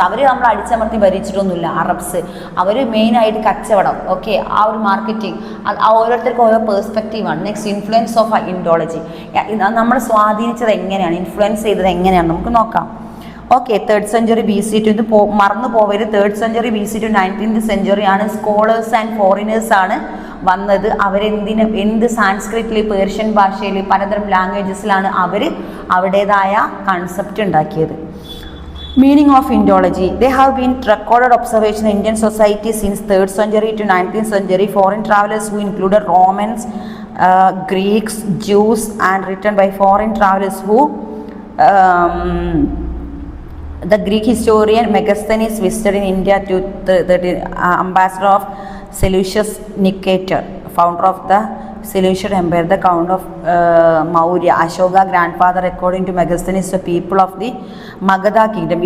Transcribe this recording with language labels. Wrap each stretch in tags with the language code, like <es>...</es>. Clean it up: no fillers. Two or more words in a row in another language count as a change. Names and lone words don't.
<ml>അവർ നമ്മൾ അടിച്ചമർത്തി ഭരിച്ചിട്ടൊന്നുമില്ല. അറബ്സ് അവർ മെയിനായിട്ട് കച്ചവടം, ഓക്കെ, ആ ഒരു മാർക്കറ്റിംഗ്, ഓരോരുത്തർക്കും ഓരോ പേഴ്സ്പെക്റ്റീവാണ്.</ml> <en>Next, influence of Indology.</en> <ml>നമ്മൾ സ്വാധീനിച്ചത് എങ്ങനെയാണ്, ഇൻഫ്ലുവൻസ് ചെയ്തത് എങ്ങനെയാണ് നമുക്ക് നോക്കാം.</ml> <en>ഓക്കെ, 3rd century BC to</en> <ml>ഇത് മറന്നു പോവരുത്.</ml> <en>3rd century BC to 19th century ആണ് scholars and foreigners</en> <ml>ആണ് വന്നത്. എന്ത് സാൻസ്ക്രിറ്റിൽ, പേർഷ്യൻ ഭാഷയിൽ, പലതരം ലാംഗ്വേജസിലാണ് അവർ അവരുടേതായ കൺസെപ്റ്റ് ഉണ്ടാക്കിയത്.</ml> <en>Meaning of Indology. There have been recorded observation in Indian society since 3rd century to 19th century. Foreign travelers who included Romans, Greeks, Jews and written by foreign travelers who the Greek historian Megasthenes visited in India to the ambassador of Seleucus Nicator, founder of the Seleucid Empire, the Count of Maurya, Ashoka grandfather, according to Megasthenes, the people of the Magadha kingdom.</en>